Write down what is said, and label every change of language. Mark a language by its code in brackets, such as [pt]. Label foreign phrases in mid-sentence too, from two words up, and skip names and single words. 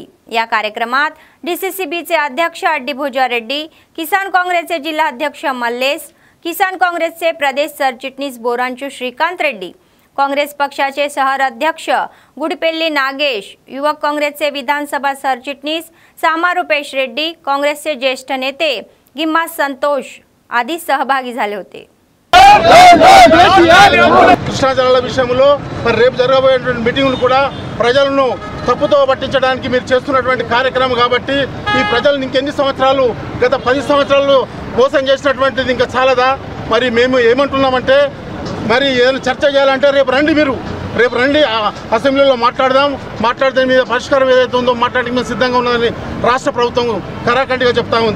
[mr] या कार्यक्रमात डीसीसीबीचे अध्यक्ष अड्डी भोजा रेड्डी, किसान काँग्रेसचे जिल्हा अध्यक्ष मल्लेश, किसान काँग्रेसचे प्रदेश सरचिटणीस बोरांचू श्रीकांत रेड्डी, काँग्रेस पक्षाचे शहर अध्यक्ष गुडपेल्ली नागेश, युवक काँग्रेसचे विधानसभा सरचिटणीस सामा रुपेश रेड्डी, काँग्रेसचे ज्येष्ठ नेते गिम्मा संतोष आदी सहभागी झाले होते। [te] కృష్ణా జలాల విషయంలో మరి రేపు జరగబోయేటువంటి మీటింగులు కూడా ప్రజలను తప్పుతో పట్టించడానికి మీరు చేస్తున్నటువంటి కార్యక్రమం కాబట్టి ఈ ప్రజలను ఇంకెన్ని సంవత్సరాలు గత 10 సంవత్సరాలు మోసం చేసినటువంటిది ఇంకా చాలదా? మరి మేము ఏమంటున్నామంటే మరి ఏదైనా చర్చ చేయాలంటే రేపు రండి, మీరు రేపు రండి, అసెంబ్లీలో మాట్లాడితే మీద పరిష్కారం ఏదైతే ఉందో మాట్లాడడానికి మేము సిద్ధంగా ఉన్నదని రాష్ట్ర ప్రభుత్వం కరాఖండిగా చెప్తా ఉంది।